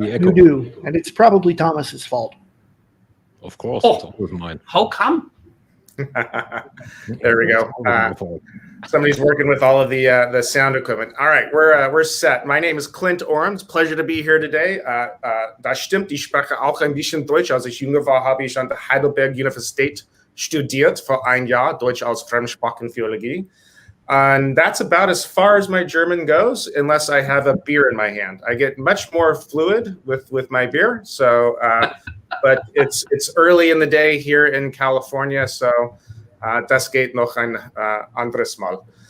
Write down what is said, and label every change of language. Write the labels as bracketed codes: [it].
[en] You do, and it's probably Thomas's fault. Of course, it's always mine. How come? There we go. Somebody's working with all of the sound equipment. All right, we're set. My name is Clint Oram. It's a pleasure to be here today. [de] Das stimmt, ich spreche auch ein bisschen Deutsch. Als ich jünger war, habe ich an der Heidelberg Universität studiert für ein Jahr, Deutsch als Fremdsprachentheologie. [en] And that's about as far as my German goes, unless I have a beer in my hand. I get much more fluid with my beer. So, but it's early in the day here in California, so [de] das geht noch ein anderes Mal.